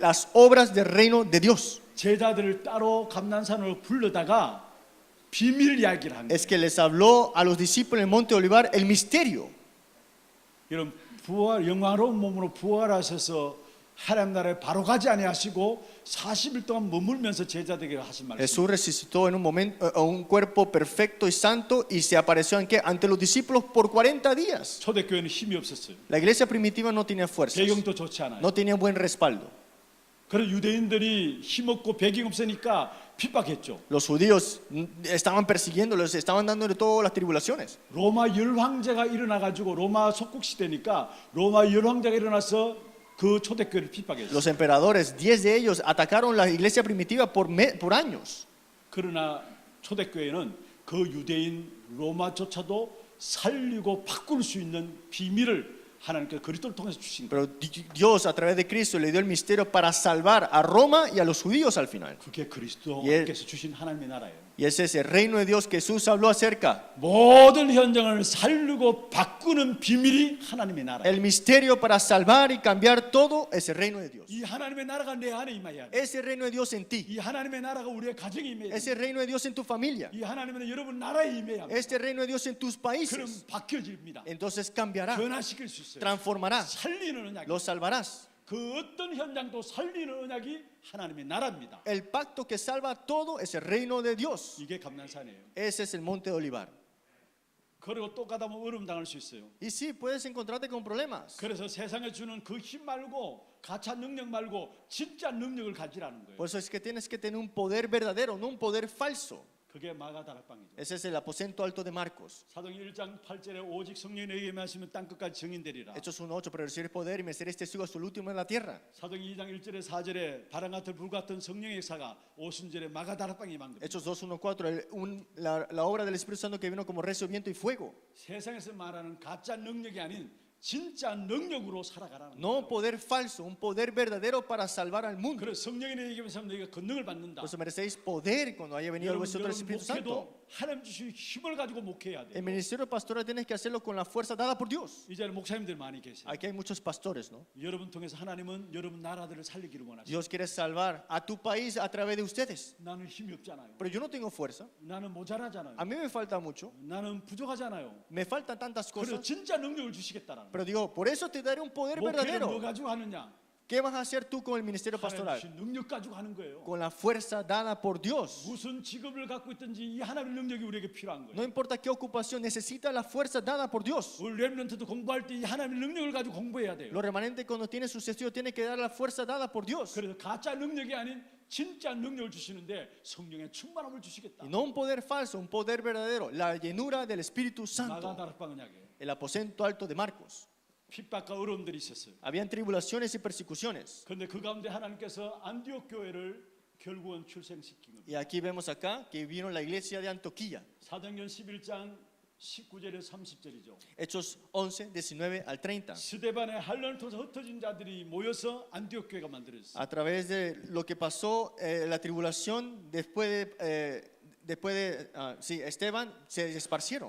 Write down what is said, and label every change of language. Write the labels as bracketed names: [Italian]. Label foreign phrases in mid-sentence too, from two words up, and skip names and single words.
[Spanish] Las obras del reino de Dios. [Korean] 제자들을 따로 감난산으로 불러다가 비밀 이야기를 한 거예요. [Spanish] Es que les habló a los discípulos en el monte Olivar el misterio. [Korean] 여러분 부활 영화로운 몸으로 부활하셔서 하나님 나라에 바로 가지 아니하시고 40일 동안 머물면서 제자들에게 하신 말씀. [Spanish] Jesús resucitó en un momento, un cuerpo perfecto y santo y se apareció ¿en qué? Ante los discípulos por 40 días. [Korean] 초대교회는 힘이 없었어요. [Spanish] La iglesia primitiva no tenía fuerzas, [Korean] 배경도 좋지 않아요. [Spanish] no tenía buen respaldo. [Korean] 그래서 유대인들이 힘없고 배경 없으니까 핍박했죠. [Spanish] Los judíos estaban persiguiéndolos, estaban dándole todas las tribulaciones. [Korean] 로마 열황제가 일어나 가지고 로마 속국 시대니까 로마 열황제가 일어나서 그 초대교회를 핍박했어요. [Spanish] Los emperadores, 10 de ellos, atacaron la iglesia primitiva por años. [Korean] 그러나 초대교회는 그 유대인 로마조차도 살리고 바꿀 수 있는 비밀을 하나님께서 그리스도를 통해서 주신 거예요. [Spanish] Pero Dios a través de Cristo le dio el misterio para salvar a Roma y a los judíos al final. [Korean] 그게 그리스도께서 주신 하나님의 나라예요. [Spanish] Y ese es el reino de Dios que Jesús habló acerca. [Korean] 모든 현장을 살리고 바꾸는 비밀이 하나님의 나라예요. [Spanish] El misterio para salvar y cambiar todo es el reino de Dios. [Korean] 이 하나님의 나라가 내 안에 임해야 돼. [Spanish] Ese reino de Dios en ti. [Korean] 이 하나님의 나라가 우리의 가정에 임해야 돼. [Spanish] Ese reino de Dios en tu familia. [Korean] 이 하나님은 여러분 나라에 임해야 돼. [Spanish] Este reino de Dios en tus [Korean] 그럼 [Spanish] países. [Korean] 바뀌어집니다. [Spanish] Entonces cambiará, [Korean] 변화시킬 수 있어요. [Spanish] transformará, [Korean] 살리는 언약. [Spanish] lo salvarás. [Korean] 그 어떤 현장도 살리는 언약이 하나님의 나라입니다. [Spanish] El pacto que salva todo es el reino de Dios. [Korean] 이게 감난산이에요. [Spanish] Ese es el monte de Olivar. [Korean] 그리고 또 가다 보면 어려움 당할 수 있어요. [Spanish] Y sí, puedes encontrarte con problemas. [Korean] 그래서 세상에 주는 그 힘 말고 가짜 능력 말고 진짜 능력을 가지라는 거예요. [Spanish] Por eso es que tienes que tener un poder verdadero, no un poder falso. [Korean] 그게 마가다락방이죠. [Spanish] Ese es el aposento alto de Marcos. [Korean] 사도행 1장 8절에 오직 성령에게 말씀은 땅 끝까지 증인되리라. [Spanish] Hechos 1:8, pero recibir poder y me seréis testigos hasta el último en la tierra. [Korean] 사도행 2장 1절에 4절에 바람 같은 불 같은 성령의 역사가 오순절에 마가다락방에 임한 겁니다. [Spanish] Hechos 2:1-4, la obra del Espíritu Santo que vino como recio, viento y fuego. [Korean] 세상에서 말하는 가짜 능력이 아닌 진짜 능력으로 살아가라는 [Spanish] No un [Korean] 거예요. [Spanish] poder falso, un poder verdadero para salvar al mundo. [Korean] 그래서 성령의 얘기하면서 너희가 권능을 받는다. [Spanish] Por eso merecéis poder cuando haya venido el vosotros el Espíritu Santo. [Korean] 하나님 주신 힘을 가지고 목회해야 [Spanish] El [Korean] 돼요. [Spanish] ministerio pastoral tienes que hacerlo con la fuerza dada por Dios. [Korean] 이제는 목사님들 많이 계세요. [Spanish] Aquí hay muchos pastores, ¿no? [Korean] 여러분 통해서 하나님은 여러분 나라들을 살리기를 원하시죠. [Spanish] Dios quiere salvar a tu país a través de ustedes. [Korean] 나는 힘이 없잖아요. [Spanish] Pero yo no tengo fuerza. [Korean] 나는 모자라잖아요. [Spanish] A mí me falta mucho. [Korean] 나는 부족하잖아요. [Spanish] Me faltan tantas [Korean] 그래서 [Spanish] cosas. [Korean] 진짜 능력을 주시겠다라는. [Spanish] Pero digo, por eso te daré un poder [Korean] 목회를 뭐 [Spanish] verdadero. [Korean] 가지고 하느냐? [Spanish] ¿Qué vas a hacer tú con el ministerio [Korean] 하나님 [Spanish] pastoral? [Korean] 주신 능력 가지고 하는 거예요. [Spanish] Con la fuerza dada por Dios. [Korean] 무슨 직업을 갖고 있든지 이 하나님의 능력이 우리에게 필요한 [Spanish] No [Korean] 거예요. [Spanish] importa qué ocupación, necesita la fuerza dada por Dios. [Korean] 우리 렘넌트도 공부할 때 이 하나님의 능력을 가지고 공부해야 돼요. [Spanish] Los remanentes cuando tienen sus estudios tienen que dar la fuerza dada por Dios. [Korean] 그래서 가짜 능력이 아닌 진짜 능력을 주시는데 성령의 충만함을 주시겠다. [Spanish] Y no un poder falso, un poder verdadero. La llenura del Espíritu Santo. [Korean] 마가다락방 언약에 [Spanish] El aposento alto de Marcos. [Korean] 핍박과 어려움들이 있었어요. [Spanish] Habían tribulaciones y persecuciones. [Korean] 그런데 그 가운데 하나님께서 안디옥 교회를 결국은 출생시킨 겁니다. [Spanish] Y aquí vemos acá que vino la iglesia de Antioquía. [Korean] 사도행전 11장 19절에 30절이죠. [Spanish] Hechos 11, 19 al 30. [Korean] 스데반의 한란을 통해서 흩어진 자들이 모여서 안디옥 교회가 만들어졌어요. [Spanish] A través de lo que pasó, la tribulación, después de sí, Esteban, se esparcieron.